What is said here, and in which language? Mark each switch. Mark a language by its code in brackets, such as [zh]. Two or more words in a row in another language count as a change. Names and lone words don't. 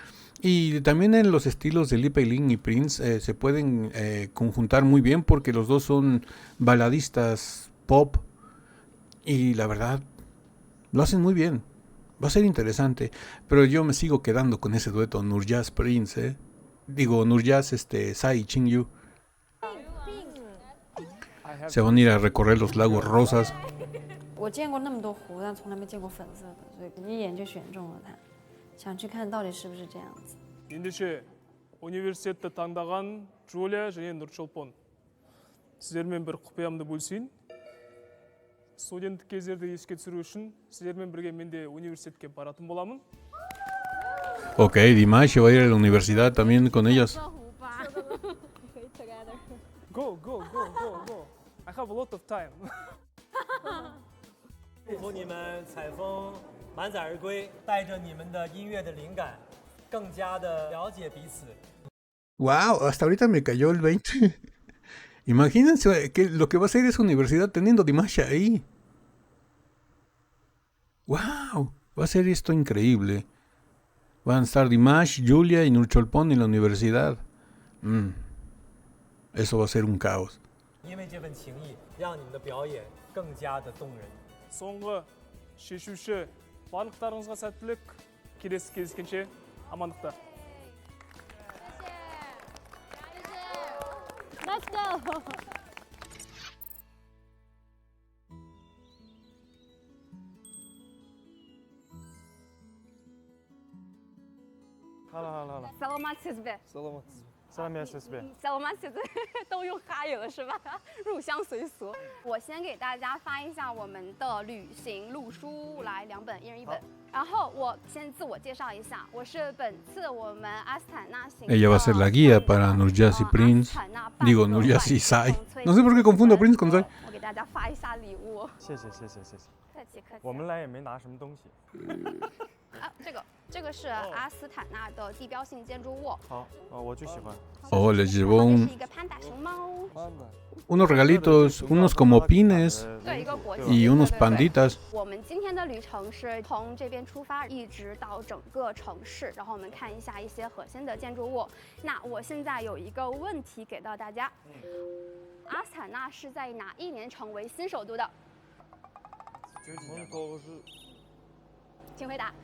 [es] Y también en los estilos de Li Peilin y Prince se pueden conjuntar muy bien, porque los dos son baladistas pop y la verdad lo hacen muy bien. Va a ser interesante, pero yo me sigo quedando con ese dueto Nurjaz Prince, Digo, Nurjaz, Sai y Qingyu. Se van a ir a recorrer los lagos rosas. [zh] 我见过那么多湖，但从来没见过粉色的，所以一眼就选中了它，想去看到底是不是这样子。 [kk] ендеше университетті таңдаған Джулия және Нұрчолпон. Сіздермен бір құпиямды бөлісейін. Студенттік кездерді еске түсіру үшін сіздермен бірге мен де университетке баратын боламын. [es] Ok, Dimash se va a ir a la universidad también con ellas. [en] Go, go, go, go, go. I have a lot of time. [zh] 祝福你们采风满载而归，带着你们的音乐的灵感，更加的了解彼此。 [es] Wow, hasta ahorita me cayó el 20. Imagínense que lo que va a hacer esa universidad teniendo Dimash ahí. Wow, va a ser esto increíble. Van a estar Dimash, Julia y Nurcholpon en la universidad. Eso va a ser un caos. [zh] 因为这份情谊，让你们的表演更加的动人。 [kk] соңғы шешуші барлықтарыңызға сәттілік. Келесі кездескенше амандықта. [en] Let's go. Hala. [kk] Саламатсыз бе. Саламатсыз ба? Саламатсыз бе? Саламатсыз [zh] 都用哈语了是吧？入乡随俗。我先给大家发一下我们的旅行路书，来2本，一人1本。然后我先自我介绍一下，我是本次我们阿斯坦纳行。 [es] Ella va a ser la guía para Nurjaz y Prince. Digo, Nurjaz y Sai. No sé por qué confundo a Prince con Sai. [zh] 我给大家发一下礼物。谢谢。客气。我们来也没拿什么东西。啊，这个是阿斯塔纳的地标性建筑物。好，我就喜欢。 [es] Oh, les llevó [zh] 这是一个潘达熊猫。 [es] unos regalitos, unos como pines [zh] 对，一个国旗。 [es] y unos [zh] 对 [es] panditas. [zh] 我们今天的旅程是从这边出发，一直到整个城市，然后我们看一下一些核心的建筑物。那我现在有一个问题给到大家：阿斯塔纳是在哪一年成为新首都的？请回答。